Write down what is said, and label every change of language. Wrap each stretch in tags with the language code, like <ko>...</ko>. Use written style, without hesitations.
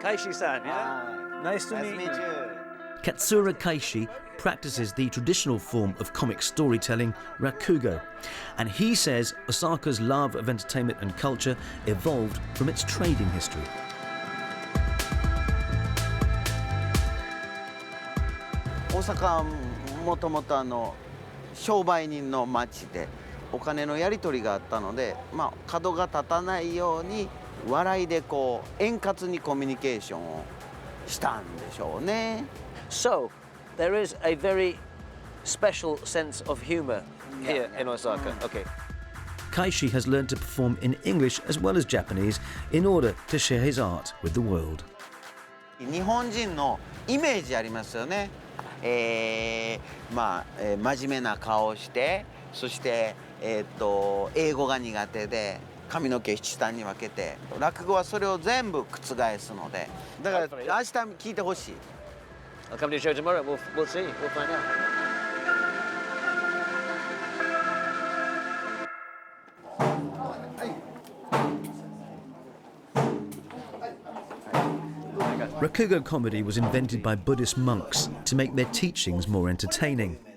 <en>Kaishi-san, yeah? Nice to meet you. Katsura Kaishi practices the traditional form of comic storytelling, rakugo, and he says Osaka's love of entertainment and culture evolved from its trading history.</en> <ja>大阪はもともと商売人の町でお金のやり取りがあったので、角が立たないように笑いでこう円滑にコミュニケーションをしたんでしょうね。</ja> <en>So, there is a very special sense of humour here in Osaka. Okay. Kaishi has learned to perform in English as well as Japanese in order to share his art with the world.</en> <ja>日本人のイメージありますよね。真面目な顔をして、そして英語が苦手で髪の毛下に分けて、落語はそれを全部覆すので、だから明日聞いてほしい。</ja> <en>I'll come to your show tomorrow. We'll see. We'll find out. Rakugo comedy was invented by Buddhist monks to make their teachings more entertaining.</en>